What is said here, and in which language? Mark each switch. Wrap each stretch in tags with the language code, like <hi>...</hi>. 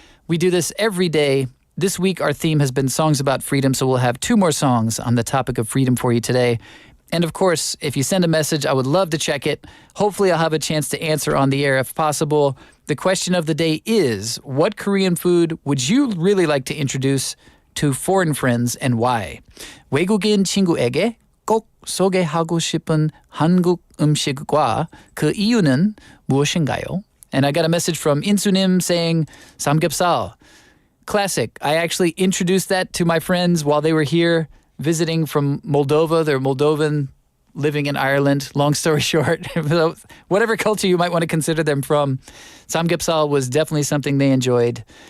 <en>We do this every day. This week, our theme has been songs about freedom, so we'll have 2 more songs on the topic of freedom for you today. And of course, if you send a message, I would love to check it. Hopefully, I'll have a chance to answer on the air if possible. The question of the day is, what Korean food would you really like to introduce to foreign friends and why?</en> <ko>외국인 친구에게 꼭 소개하고 싶은 한국 음식과 그 이유는 무엇인가요?</ko> <en>And I got a message from Insunim saying, samgyeopsal. Classic. I actually introduced that to my friends while they were here visiting from Moldova. They're Moldovan, living in Ireland. Long story short, whatever culture you might want to consider them from, samgyeopsal was definitely something they enjoyed.</en>